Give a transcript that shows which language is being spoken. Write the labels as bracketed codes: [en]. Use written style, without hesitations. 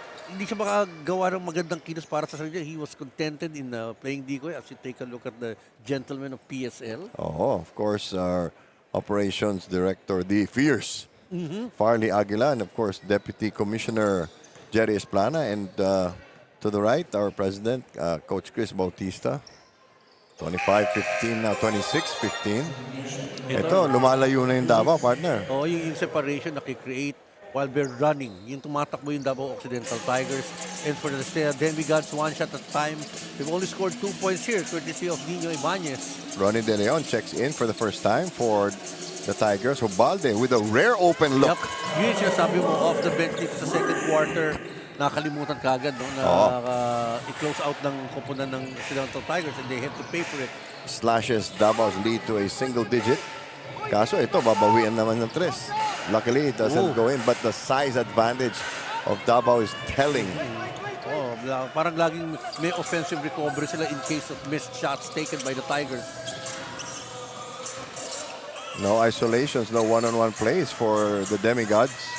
[tl] Hindi siya makagawa ng magandang kilos para sa sarili. [en] He was contented in playing decoy as you take a look at the gentleman of PSL. Oh, of course, our operations director, the Fierce, Farley Aguila, and of course, Deputy Commissioner Jerry Esplana, and to the right, our president, Coach Chris Bautista. [tl] 25-15 now, 26-15. Ito, lumalayo na yung Davao, partner. Oh, yung separation nakikreate [en] while we're running. [tl] Yung tumatakbo yung DAVAO Occidental Tigers. [en] And for the Demigods, 1 shot at a time. They've only scored 2 points here, courtesy of Nino Ibanez. Ronnie De Leon checks in for the first time for the Tigers. Hubalde with a rare open look. [tl] Yep. Yun yung sinasabi mo off the bench dito sa second quarter. Nakalimutan kagad no, na i-close out ng koponan ng Occidental Tigers [en] and they have to pay for it. Slashes Davao's lead to a single digit. [tl] Kaso ito, babawian naman ng 3. [en] Luckily, it doesn't go in, but the size advantage of Davao is telling. Oh, [tl] parang laging may [en] offensive recovery sila in case of missed shots taken by the Tigers. No isolations, no one-on-one plays for the Demigods.